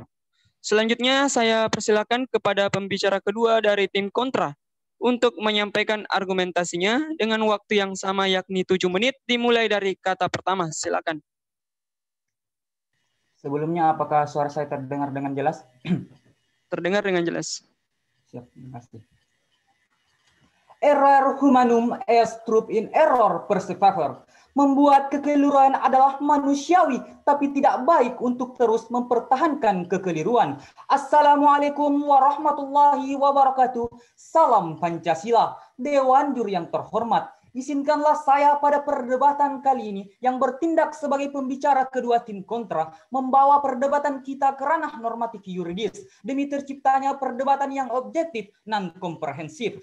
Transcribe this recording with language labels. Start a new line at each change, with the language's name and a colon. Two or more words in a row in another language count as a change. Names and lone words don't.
Indonesian: Selanjutnya saya persilakan kepada pembicara kedua dari tim kontra untuk menyampaikan argumentasinya dengan waktu yang sama, yakni 7 menit dimulai dari kata pertama. Silakan. Sebelumnya, apakah suara saya terdengar dengan jelas? Terdengar dengan jelas. Siap, terima kasih.
Latin: Error humanum est trup in error perseverer.
Indonesian: Membuat kekeliruan adalah manusiawi, tapi tidak baik untuk terus mempertahankan kekeliruan.
Arabic: السلام عليكم ورحمة الله وبركاته.
Indonesian: Salam Pancasila. Dewan Juri yang terhormat, izinkanlah saya pada perdebatan kali ini yang bertindak sebagai pembicara kedua tim kontra membawa perdebatan kita ke ranah normatif yuridis demi terciptanya perdebatan yang objektif dan komprehensif.